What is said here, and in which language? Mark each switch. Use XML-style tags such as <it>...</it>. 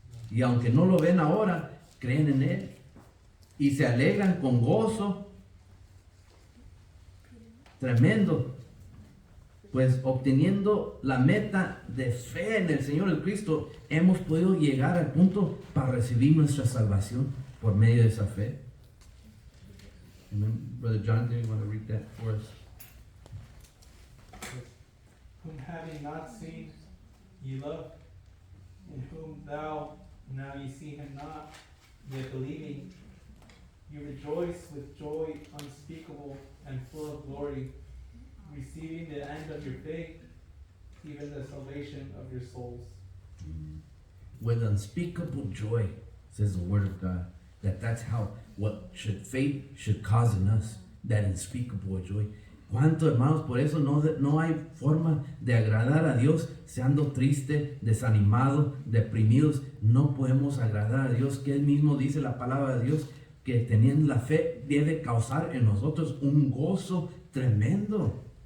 <es>Y aunque no lo ven ahora, creen en Él. Y se alegran con gozo tremendo. Pues obteniendo la meta de fe en el Señor Jesucristo, hemos podido llegar al punto para recibir nuestra salvación por medio de esa fe. Amen.</es> <en>Brother Jonathan, you want to read that for us? Whom having not seen, ye love, in whom thou now ye see him not, yet believing, you rejoice with joy unspeakable and full of glory, receiving the end of your faith, even the salvation of your souls. With unspeakable joy, says the Word of God. That's how faith should cause in us, that unspeakable joy.</en> <es>¿Cuánto, hermanos? Por eso no hay forma de agradar a Dios siendo triste, desanimado, deprimidos. No podemos agradar a Dios, que Él mismo dice la palabra de Dios, que teniendo la fe debe causar en nosotros un gozo tremendo.</es>